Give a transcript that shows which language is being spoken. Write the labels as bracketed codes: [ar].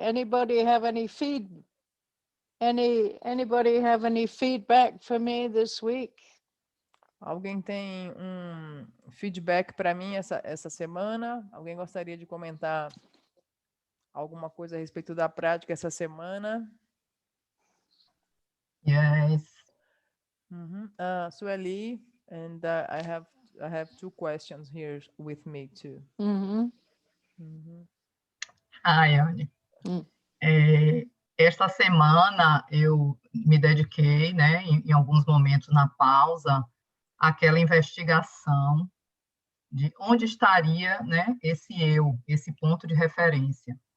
[en] Anybody have any anybody have any feedback for me this week? [pt] Alguém tem feedback para mim essa semana? Alguém gostaria de comentar alguma coisa a respeito da prática essa semana? [en] Yes. Sueli, and I have two questions here with me too. [pt] Ai, Anne. Hum. Esta semana eu me dediquei, né, em alguns momentos na pausa, àquela investigação de onde estaria, né, esse ponto de referência.